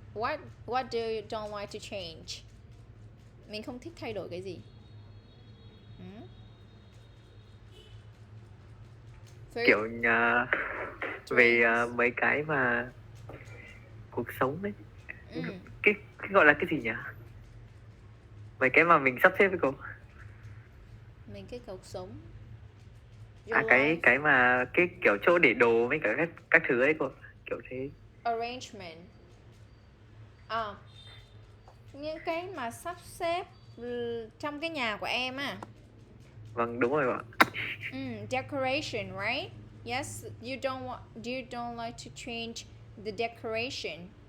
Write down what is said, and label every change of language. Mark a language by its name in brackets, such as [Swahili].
[English] What do you don't like to change? [Vietnamese] Mình không thích thay đổi cái gì? Kiểu về mấy cái mà cuộc sống ấy, cái gọi là cái gì nhỉ? Mấy cái mà mình sắp xếp với cô. Mình cái cuộc sống. Cái mà cái kiểu chỗ để đồ với cả các thứ ấy cô, kiểu thế. [English] Arrangement. [Vietnamese] Những cái mà sắp xếp trong cái nhà của em á. Vâng, đúng rồi ạ. [English] Decoration, right? Yes, you don't like to change the decoration.